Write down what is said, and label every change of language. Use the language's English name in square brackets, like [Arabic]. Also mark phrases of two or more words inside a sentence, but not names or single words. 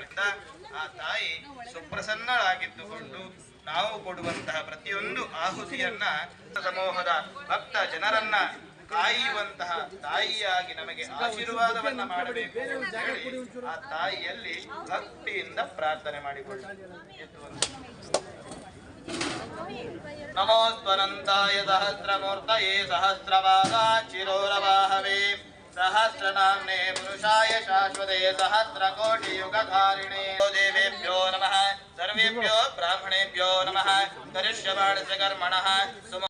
[Kannada] ಆ ತಾಯಿ ಸುಪ್ರಸನ್ನಳಾಗಿದ್ದುಕೊಂಡು ನಾವು ಕೊಡುವಂತಹ ಪ್ರತಿಯೊಂದು ಆಹುತಿಯನ್ನ ಸಮೂಹದ ಭಕ್ತ ಜನರನ್ನ ಕಾಯುವಂತಹ ತಾಯಿಯಾಗಿ ನಮಗೆ ಆಶೀರ್ವಾದವನ್ನ ಮಾಡಬೇಕು ಅಂತ ಹೇಳಿ ಆ ತಾಯಿಯಲ್ಲಿ ಭಕ್ತಿಯಿಂದ ಪ್ರಾರ್ಥನೆ ಮಾಡಿಕೊಳ್ಳಿ. [Sanskrit] ನಮೋಸ್ತ್ವನಂತಾಯ ಸಹಸ್ರಮೂರ್ತಯೇ ಸಹಸ್ರಪಾದ ಚಿರೋರವಾಹವೇ सहस्रनाम्ने पुरुषाय शाश्वते सहस्रकोटियुगधारिणे देवेभ्यो नमः सर्वेभ्यो ब्राह्मणेभ्यो नमः करिष्यमाणस्य कर्मणः